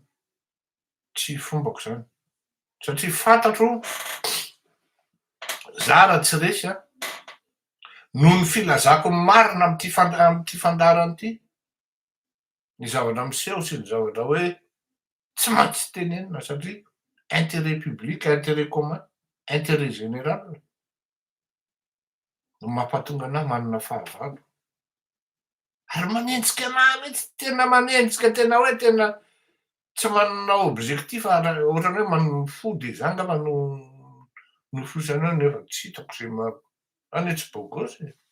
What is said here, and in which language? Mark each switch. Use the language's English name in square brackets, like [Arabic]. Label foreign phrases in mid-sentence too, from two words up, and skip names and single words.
[Malagasy] Tsy fombako zany. Satria fantatro za raha tsy resy a, noho ny filazako marina am'ty fandarana ty, ny zavatra miseho sy ny zavatra hoe tsy maintsy tenenina satria [French] intérêt public, intérêt commun, intérêt général [Malagasy] no mampatonga anahy manana fahavalo. Ary manenjika anahy mihitsy, tena manenjika tena hoe tena tsy manana objectif ohatrany hoe manofody zany ngamba no fosanao nefa tsy hitako zay any tsy bôgôsy.